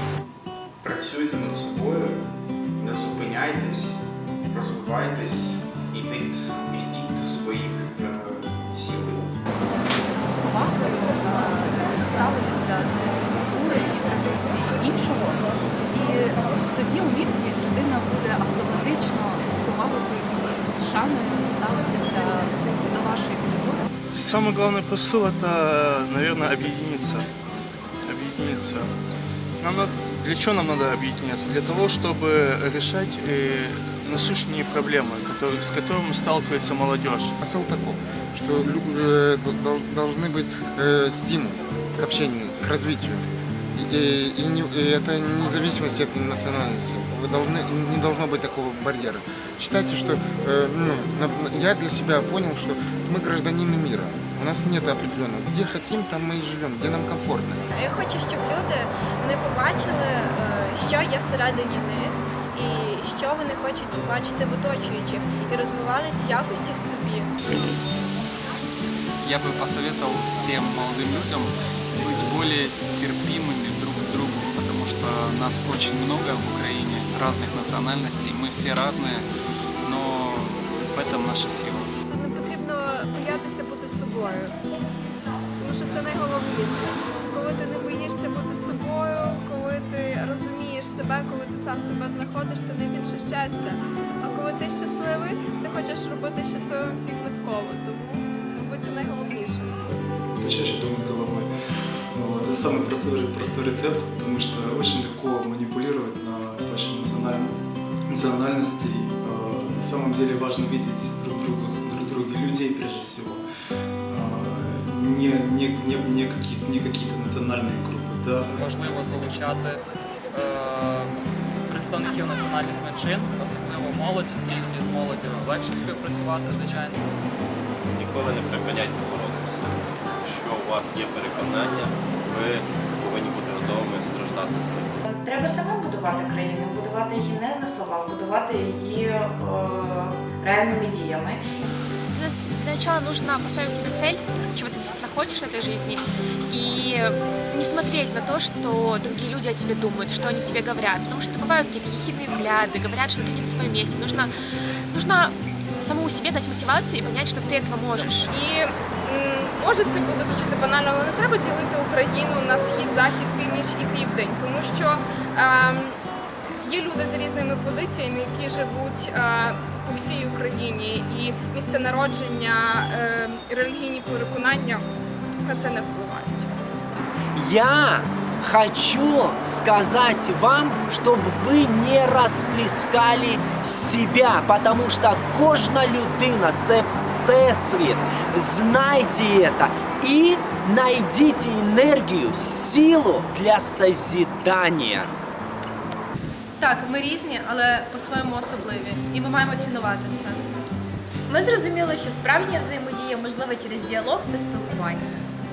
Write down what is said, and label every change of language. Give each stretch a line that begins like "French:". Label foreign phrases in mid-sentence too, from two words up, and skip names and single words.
Ukrainian: Працюйте над собою, не зупиняйтесь, розвивайтесь, ідіть до своїх цілей. З повагою ставитися до культури і традиції іншого, і тоді у відповідь людина буде автоматично з повагою і шаною ставитися до вашої культури.
Russian: Самый главный посыл – это, наверное, объединиться. Объединиться. Для чего нам надо объединяться? Для того, чтобы решать насущные проблемы, с которыми сталкивается молодежь. Посыл такой, что должны быть стимул к общению, к развитию. И это вне зависимости от национальности. Не должно быть такого барьера. Считайте, что я для себя понял, что мы гражданины мира. У нас нет определенного. Где хотим, там мы и живем, где нам комфортно.
Ukrainian: Я хочу, щоб люди побачили, що є всередині них, і що вони хочуть бачити в оточуючих, і розвивали ці якості в собі.
Russian: Я бы посоветовал всем молодым людям быть более терпимыми друг к другу, потому что нас очень много в Украине, разных национальностей, мы все разные, но в этом наша сила.
Ukrainian: Не потрібно боятися бути собою, тому що це найголовніше. Коли ти не боїшся бути собою, коли ти розумієш себе, коли ти сам себе знаходиш, це найбільше щастя. А коли ти щасливий, ти хочеш робити щасливим всіх навколо. Тому, мабуть, це найголовніше.
Russian: Почаще думать головой. Это самый простой рецепт, потому что очень легко манипулировать на почве национальностей. На самом деле важно видеть друг друга людей прежде всего. Не какие-то
Ukrainian: національні групи.
Russian: Да.
Ukrainian: Важливо залучати представників національних меншин, особливо молоді, оскільки з молоддю легше співпрацювати, звичайно. Ніколи не припиняйте боротися. Якщо у вас є переконання, ви повинні бути готовими страждати. Треба саме будувати країну, будувати її не на словах, будувати її реальними діями.
Russian: Для начала нужно поставить себе цель, чего ты действительно хочешь в этой жизни, и не смотреть на то, что другие люди о тебе думают, что они тебе говорят, потому что бывают какие-то ехидные взгляды, говорят, что ты не на своем месте. Нужно самому себе дать мотивацию и понять, что ты этого можешь.
Ukrainian: І може це буде звучати банально, але не треба ділити Україну на схід, захід, північ і південь, тому що є люди з різними позиціями, які живуть по всій Україні, і місце народження, релігійні переконання на це не впливають.
Russian: Я хочу сказать вам, чтобы вы не расплескали себя, потому что
Ukrainian: кожна людина – це всесвіт.
Russian: Знайте это и найдите энергию, силу для созидания.
Ukrainian: Так, ми різні, але по-своєму особливі, і ми маємо цінувати це. Ми зрозуміли, що справжня взаємодія можлива через діалог та спілкування.